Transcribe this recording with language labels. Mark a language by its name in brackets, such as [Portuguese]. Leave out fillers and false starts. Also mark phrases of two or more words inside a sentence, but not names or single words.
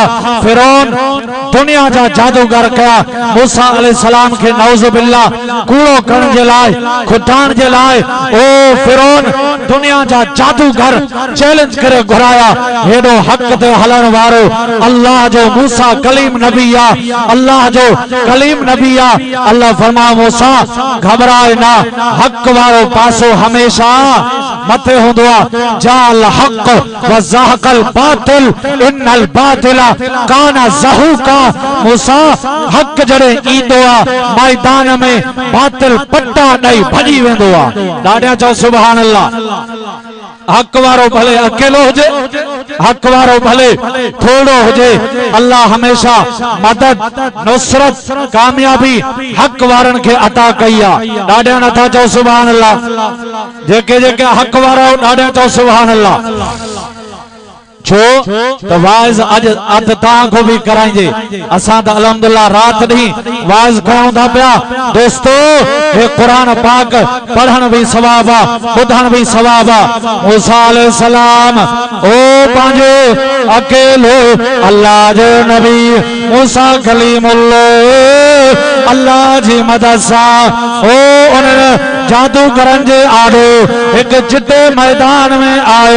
[Sindhi] फिरौन दुनिया जा जादूगर कया मूसा अलैहिस्सलाम के [Arabic] نعوذ بالله [Sindhi] कूड़ो करण जे लाइ, खुटाइण जे लाइ। ओ फिरौन दुनिया जा जादूगर चैलेंज करे घुराया। हेडो हक ते हलण वारो अल्लाह जो मूसा कलीम नबी आ, अल्लाह जो कलीम नबी आ। अल्लाह फरमा मूसा घबराए ना, हक वारो पासो हमेशा मथे हुंदो आ। [Arabic] جاء الحق وزهق الباطل إن الباطل كان زهوقا. [Sindhi] मूसा हक जड़े ईंदो आ मैदान में बातिल पट्टा ॾेई भॼी वेंदो आ। ॾाढा चओ [Arabic] سبحان الله. [Sindhi] हक वारो भले अकेलो हुजे, हक वारो भले थोड़ो हुजे, अल्लाह हमेशा मदद, नुसरत, कामयाबी हक वारन के अता कई आ। ॾाढा नथा चओ [Arabic] سبحان الله. [Sindhi] जेके जेके हक वारा ॾाढा चओ [Arabic] سبحان الله. [Sindhi] छो तो वाइज अज तां भी कराइजे। असां त अल्हम्दुलिल्लाह रात दी वाइज कयूं था पिया। दोस्तो हे कुरान पाक पढ़ण भी सवाब आ, ॿुधण भी सवाब आ। मूसा अलैहिस्सलाम ओ पंहिंजो अकेलो अल्लाह जो नबी मूसा कलीमुल्लाह अल्लाह जी मदद सां ओ उन जादूगरनि जे आॾो हिकु चिटे मैदान में आयो।